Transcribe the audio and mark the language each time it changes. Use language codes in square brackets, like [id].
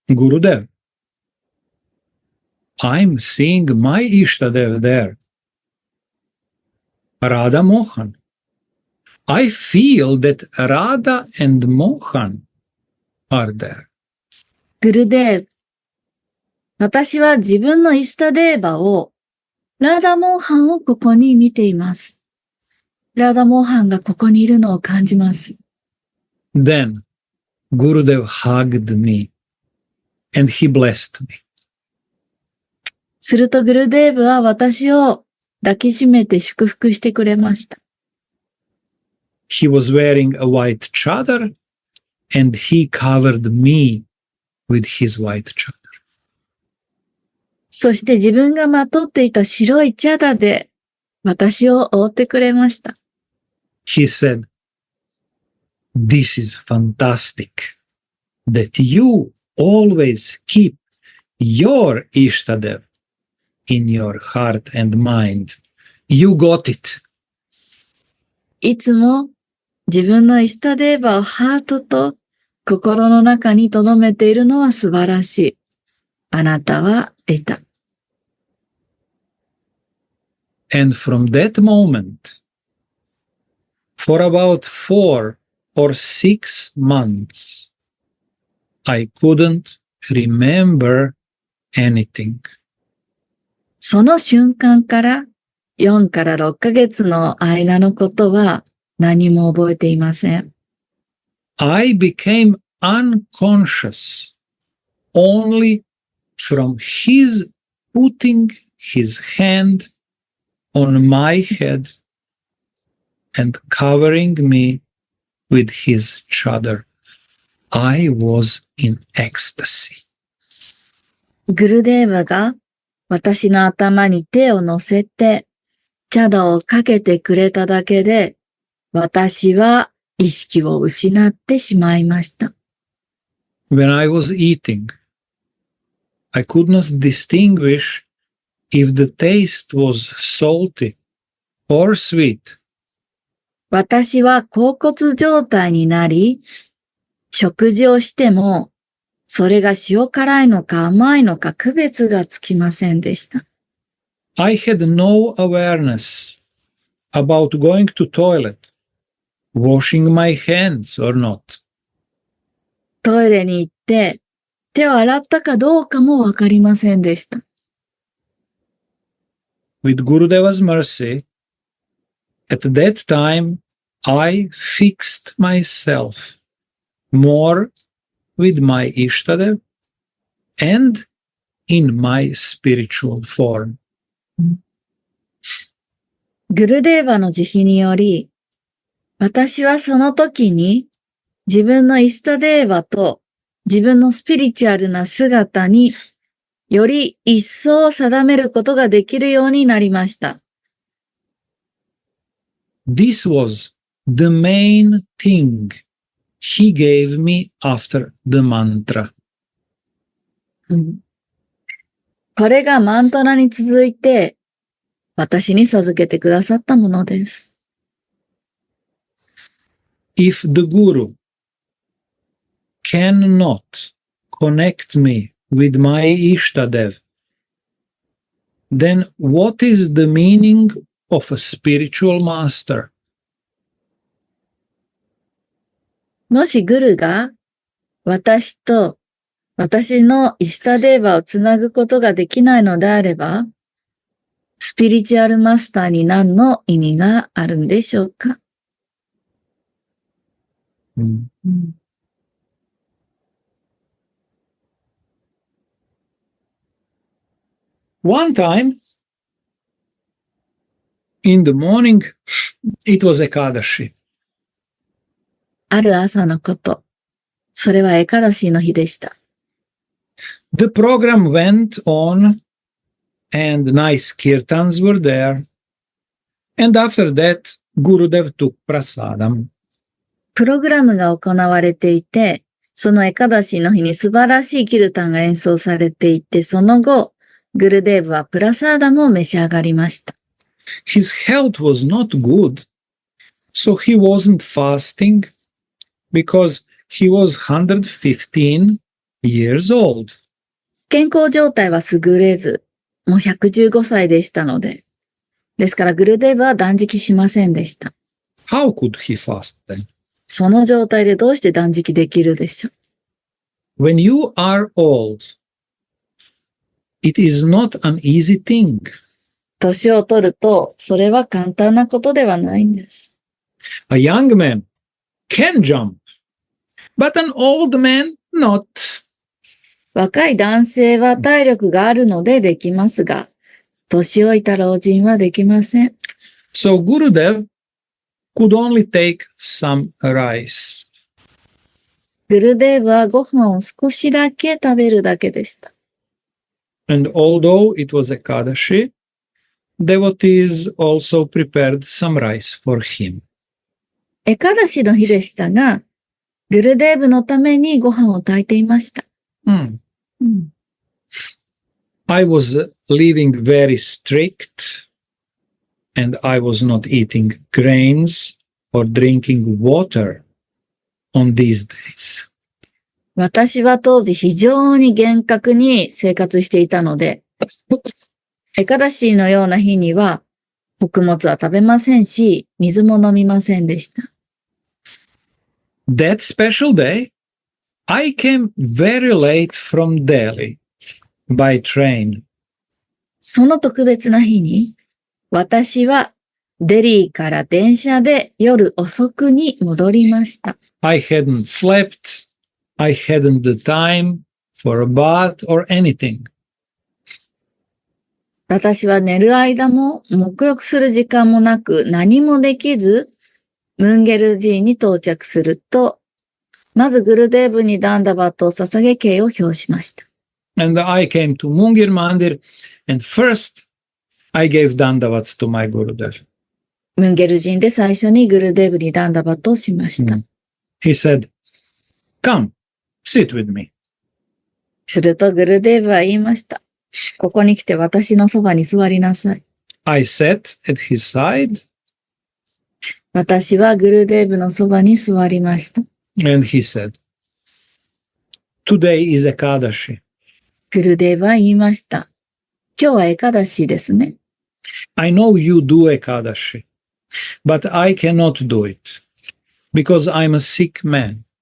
[en] Gurudev, I'm seeing my Ishtadev there. Radha Mohan. I feel that Radha and Mohan are there. [ja] グルデーブ。私は自分のイシュタデーバを、ラーダモーハンをここに見ています。ラーダモーハンがここにいるのを感じます。 [en] Then Gurudev hugged me and he blessed me. [ja] するとグルデーブは私を抱きしめて祝福してくれました。 [en] He was wearing a white chadar and he covered me with his white chadar. [ja] そして自分がまとっていた白いチャダで私を覆ってくれました。 [en] He said, this is fantastic that you always keep your Ishtadev in your heart and mind. You got it. [ja] いつも自分のイシュタデーバをハートと心の中に留めているのは素晴らしい。あなたは得た。 [en] And from that moment, for about 4 or 6 months, I couldn't remember anything. [ja] その瞬間から4から6ヶ月の間のことは何も覚えていません。 [en] I became unconscious only from his putting his hand on my head and covering me with his chadar. I was in ecstasy. [ja] グルデーバが私の頭に手を乗せて、チャダをかけてくれただけで、私は意識を失ってしまいました。 [en] When I was eating, I could not distinguish if the taste was salty or sweet. [ja] 私は恍惚状態になり、食事をしても、それが塩辛いのか甘いのか区別がつきませんでした。 [en] I had no awareness about going to toilet, washing my hands or not. [ja] トイレに行って手を洗ったかどうかもわかりませんでした。 [en] With Gurudeva's mercy, at that time I fixed myself more with my Ishtadev and in my spiritual form. [ja] グルデーバの慈悲により、私はその時に自分のイスタデーバと自分のスピリチュアルな姿により一層定めることができるようになりました。 [en] This was the main thing he gave me after the mantra. [ja] これがマントラに続いて私に授けてくださったものです。 [en] If the Guru cannot connect me with my Ishtadev, then what is the meaning of a spiritual master? [ja] もしグルが私と私のイシュタデーバをつなぐことができないのであれば、スピリチュアルマスターに何の意味があるんでしょうか。 [en] One time, in the morning, it was Ekadashi. [ja] ある朝のこと。それはエカダシーの日でした。 [en] The program went on and nice kirtans were there. And after that, Gurudev took prasadam. [ja] プログラムが行われていて、そのエカダシーの日に素晴らしいキルタンが演奏されていて、その後、グルデーブはプラサーダムを召し上がりました。 [en] His health was not good, so he wasn't fasting because he was 115 years old. [ja] 健康状態は優れず、もう115歳でしたので、ですからグルデーブは断食しませんでした。 [en] How could he fast then? [ja] その状態でどうして断食できるでしょう。 [en] When you are old, it is not an easy thing. [ja] 年を取ると、それは簡単なことではないんです。 [en] A young man can jump, but an old man not. [ja] 若い男性は体力があるのでできますが、年老いた老人はできません。 [en] So Gurudev could only take some rice. [ja] グルデーブはご飯を少しだけ食べるだけでした。 [en] And although it was Ekadashi, devotees also prepared some rice for him. [ja] エカダシの日でしたが、グルデーブのためにご飯を炊いていました。 [en] I was living very strict, and I was not eating grains or drinking water on these days. [ja] 私は当時非常に厳格に生活していたので、エカダシのような日には、穀物は食べませんし、水も飲みませんでした。 [en] That special day, I came very late from Delhi by train. [ja] その特別な日に、私はデリーから電車で夜遅くに戻りました。 [en] I hadn't slept. I hadn't the time for a bath or anything. [ja] 私は寝る間も沐浴する時間もなく何もできず、ムンゲル寺院に到着すると、まずグルデーブにダンダバットを捧げ敬意を表しました。 [en] And I came to Mungir Mandir, and first I gave Dandavats to my Gurudev. [ja] ムンゲル寺院で最初にグルデーブにダンダバットをしました。 [en] He said, "Come, sit with me." [ja] するとグルデーブは言いました。ここに来て私のそばに座りなさい。 [en] I sat at his side, [ja] 私はグルデーブのそばに座りました。 [en] and he said, "Today is Ekadashi. [ja] グルデーブは言いました。今日はエカダシですね。 [en] I know you do Ekadashi, but I cannot do it because I'm a sick man."